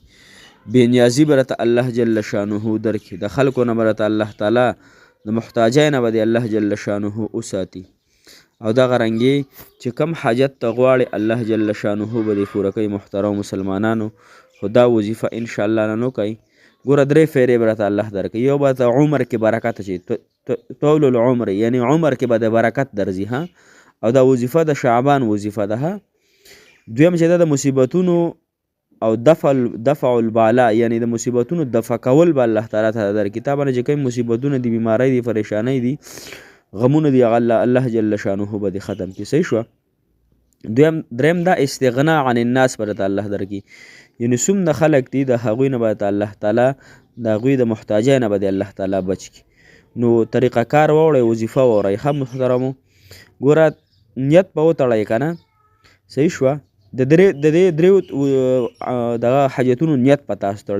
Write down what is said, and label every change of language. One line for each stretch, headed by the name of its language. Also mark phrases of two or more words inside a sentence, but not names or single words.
Pashto: بې نیازي به راته الله
Arabic: جل شانه
Pashto: درکړي، د خلکو نه به راته الله تعالی د محتاجۍ نه به د الله جل شانه وساتي. او دغه رنګې چې کم حاجت ته غواړي الله
Arabic: جل شانه
Pashto: به دې پوره کوي. محترم مسلمانانو خو دا وظیفه انشاءالله نه کوي. ګوره 3 فیرې به راته الله درکوي. یو به ته عمر کې برکت شي،
Arabic: طول العمر،
Pashto: یعنی عمر کې به د برکت درځي ها. او دا وظیفه د شعبان وظیفه ده ها. دویم چې د مصیبتونو او
Arabic: دفع البالا،
Pashto: یعنی د مصیبتونو دفع کول به الله تعالی ته درکړي. تا باندې چې کوم مصیبتونه دي، بیماری دي، پریشانی دي، غمونه دي، الله
Arabic: جل شانه
Pashto: به دې ختم کړي. صحیح شوه. دریم دا
Arabic: استغنا عن الناس
Pashto: به راته الله درکړي، یعنی څومره خلک دي د هغوی نه به الله تعالی د هغوی د محتاجۍ نه به د الله تعالی بچ کړي. نو طریقه کار واوړئ، وظیفه واورئ. ښه محترمو، ګوره نیت به وتړئ که نه. صحیح شوه. د دې دریو دغه حاجتونو نیت په تاسو تړئ.